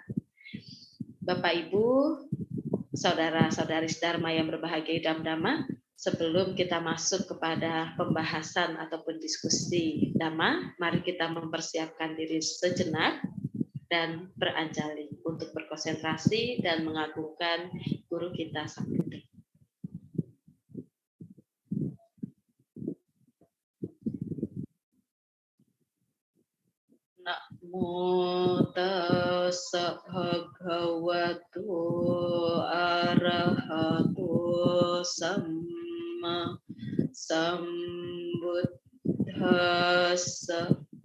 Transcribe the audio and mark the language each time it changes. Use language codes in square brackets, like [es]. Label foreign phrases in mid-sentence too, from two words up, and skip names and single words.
[id] Bapak Ibu, saudara-saudari Dharma yang berbahagia dalam Dhamma, sebelum kita masuk kepada pembahasan ataupun diskusi Dhamma, mari kita mempersiapkan diri sejenak dan beranjali untuk berkonsentrasi dan mengagungkan guru kita Sang Buddha. [pi] Namo tassa bhagavato arahato samma sambuddhassa.